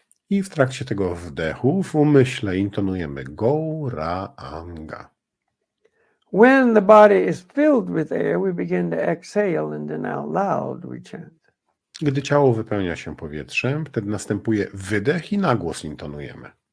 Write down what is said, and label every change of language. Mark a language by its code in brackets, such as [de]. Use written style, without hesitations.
[pl] I w trakcie tego wdechu w umyśle intonujemy Gauranga. [en] When the body is filled with air, we begin to exhale, and then out loud we chant. [pl] Gdy ciało wypełnia się powietrzem, wtedy następuje wydech i na głos intonujemy.